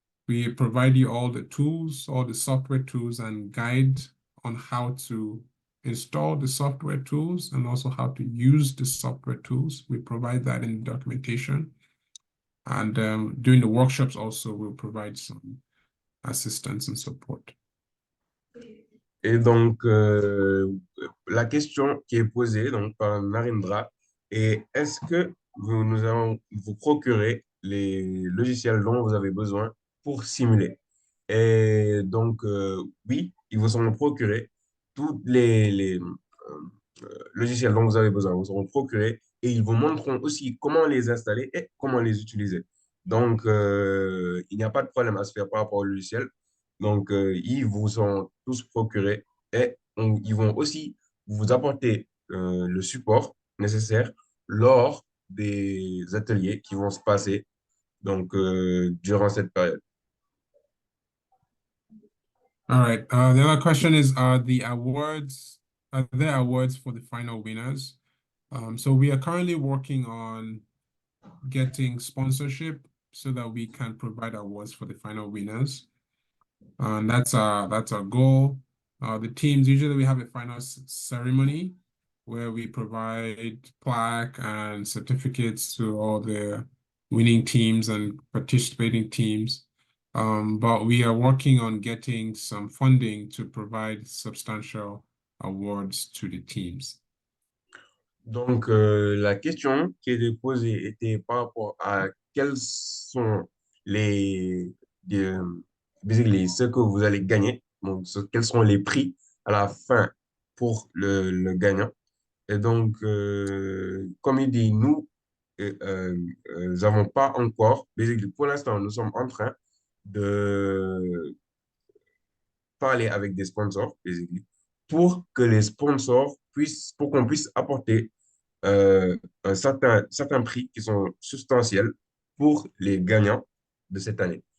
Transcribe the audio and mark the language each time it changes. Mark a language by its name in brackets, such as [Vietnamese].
[English] We provide you all the tools, all the software tools and guide on how to install the software tools and also how to use the software tools. We provide that in the documentation. And during the workshops also, we'll provide some assistance and support. [French] Et donc, la question qui est posée donc, par Narendra est est-ce que nous allons vous procurer les logiciels dont vous avez besoin pour simuler? Et donc, oui, ils vous seront procurés tous les logiciels dont vous avez besoin, vous seront procurés et ils vous montreront aussi comment les installer et comment les utiliser. Donc, il n'y a pas de problème à se faire par rapport au logiciel. Donc, ils vous sont tous procurés et ils vont aussi vous apporter le support nécessaire lors des ateliers qui vont se passer donc, durant cette période. [English] All right. The other question is, are there awards for the final winners? So we are currently working on getting sponsorship so that we can provide awards for the final winners. And that's our goal. The teams, usually we have a final ceremony where we provide plaque and certificates to all the winning teams and participating teams. But we are working on getting some funding to provide substantial awards to the teams. [French] Donc, la question qui était posée était par rapport à quels sont les, basically, ce que vous allez gagner, donc quels sont les prix à la fin pour le gagnant. Et donc, comme il dit, nous n'avons pas encore, basically, pour l'instant, nous sommes en train de parler avec des sponsors, basically, pour que les sponsors pour qu'on puisse apporter un certain prix qui sont substantiels pour les gagnants de cette année.